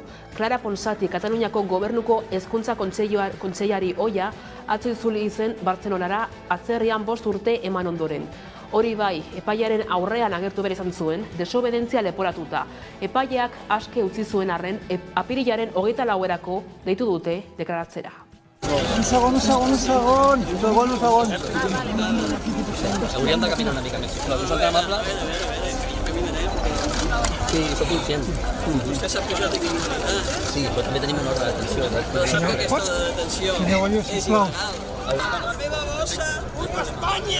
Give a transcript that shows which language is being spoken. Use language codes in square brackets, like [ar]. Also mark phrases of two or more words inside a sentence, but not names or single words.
[eu] Clara Ponsati, Kataluniako Gobernuko Hezkuntza Kontseilari ohia, atzo itzuli zen Bartzelonara atzerrian 5 urte eman ondoren. Hori bai, epailearen aurrean agertu behar izan zuen, desobedentzia leporatuta. Epaileak aske utzi zuen arren, apirilaren 24erako deitu dute deklaratzera. [ca] Un segon. Hauríem de caminar una mica més. Si us tan amable... Sí, soc conscient. Vostè sap que jo tinc un mandat. Sí, però també tenim una ordre d'atenció. Sap que aquesta detenció és il·legal. La meva bossa, puta Espanya!